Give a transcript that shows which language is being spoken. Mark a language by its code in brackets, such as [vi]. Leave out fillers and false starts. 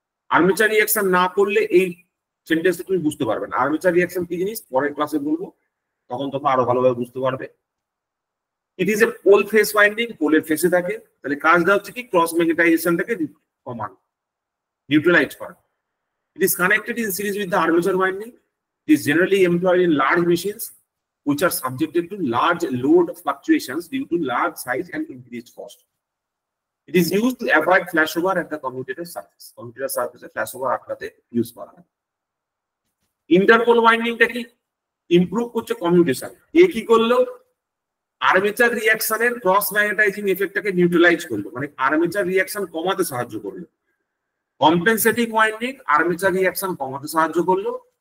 [bn] Armature reaction না করলে এই সেন্টেন্সটা তুমি বুঝতে পারবে না। আর্মেচার রিঅ্যাকশন কি জিনিস পরের ক্লাসে বলবো, তখন তোমরা আরো ভালোভাবে বুঝতে পারবে। [en] it is a pole face winding, [bn] পোলের ফেসে থাকে, তাহলে কাজটা হচ্ছে কি ক্রস ম্যাগনেটাইজেশনটাকে কমানো, নিউট্রালাইজ করা। [en] It is connected in series with the armature winding. It is generally employed in large machines which are subjected to large load fluctuations due to large size and increased cost. It is used to avoid flashover at the commutator surface. [bn] Commutator surface flashover আটকাতে use করা হয়। Interpol ওয়াইন্ডিংটা কি improve করছে commutation. এ কি করলো, armature রিঅ্যাকশনের cross magnetising এফেক্টটাকে neutralise করলো, মানে armature reaction কমাতে সাহায্য করলো। কম্পেনসেটিং ওয়াইন্ডিং আর্মেচার রিঅ্যাকশন কমাতে সাহায্য করলো।